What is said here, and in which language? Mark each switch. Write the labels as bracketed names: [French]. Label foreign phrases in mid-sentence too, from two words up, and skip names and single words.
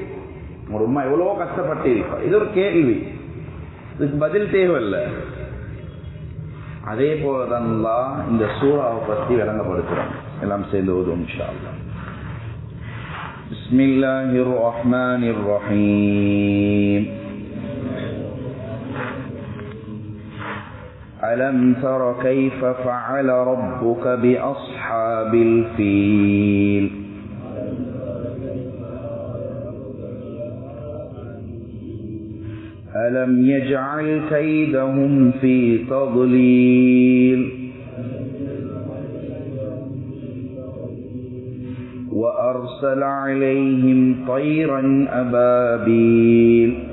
[Tamil] உங்களோட உண்மை எவ்வளவோ கஷ்டப்பட்டு இருப்பா, இது ஒரு கேள்வி, இதுக்கு பதில் தேவையில்லை. அதே போலதான் இந்த சூறாவை பற்றி விளங்கப்படுத்துறோம். எல்லாம் சேர்ந்து ஓதுவோம் [Arabic] إن شاء الله. بسم الله الرحمن الرحيم. ألم تر كيف فعل ربك بأصحاب الفيل ألم يجعل كيدهم في تضليل وأرسل عليهم طيرا أبابيل